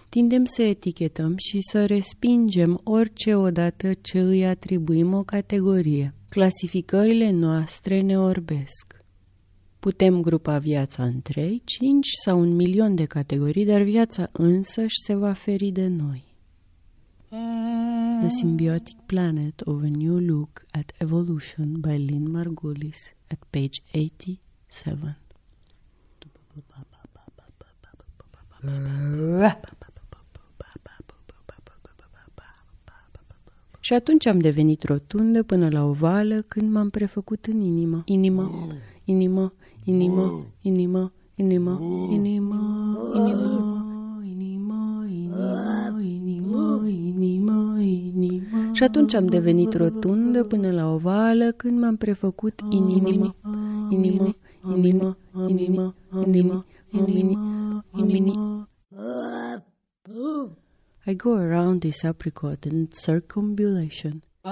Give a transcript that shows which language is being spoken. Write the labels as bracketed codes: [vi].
[ro] Tindem să etichetăm și să respingem orice odată ce îi atribuim o categorie. Clasificările noastre ne orbesc. Putem grupa viața în 3, 5 sau un milion de categorii, dar viața însăși se va feri de noi. [en] The Symbiotic Planet of a New Look at Evolution by Lynn Margulis at page 87. [ro] Și atunci am devenit rotundă până la ovală când m-am prefăcut în inimă. Inimă, inimă, inimă, inimă, inimă, inimă, inimă, inimă, inimă, inimă, inimă. Și atunci am devenit rotundă până la ovală când m-am prefăcut în inimă. Inimă, inimă, inimă, inimă, inimă. [en] I go around this apricot in circumambulation.